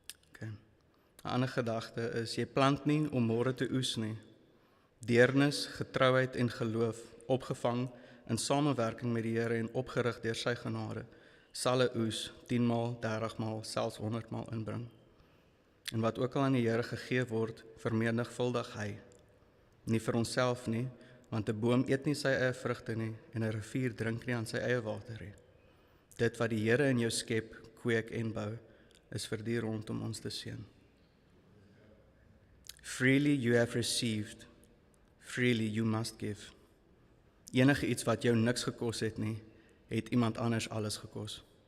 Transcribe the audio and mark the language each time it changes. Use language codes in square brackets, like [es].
[af] Okay. 'n ander gedagte is, jy plant nie om môre te oes nie. Deernis, getrouheid en geloof, opgevang in samewerking met die Here en opgerig deur sy genade, sal 'n oes 10 maal, 30 maal, selfs 100 maal inbring. En wat ook al aan die Here gegee word, vermenigvuldig hy. Nie vir onsself nie, want 'n boom eet nie sy eie vrugte nie, en 'n rivier drink nie aan sy eie water nie. Dit wat die Here in jou skep, kweek en bou, is vir die rondom ons te seën. [en] Freely you have received, freely you must give. [af] Enige iets wat jou niks gekos het nie, het iemand anders alles gekos.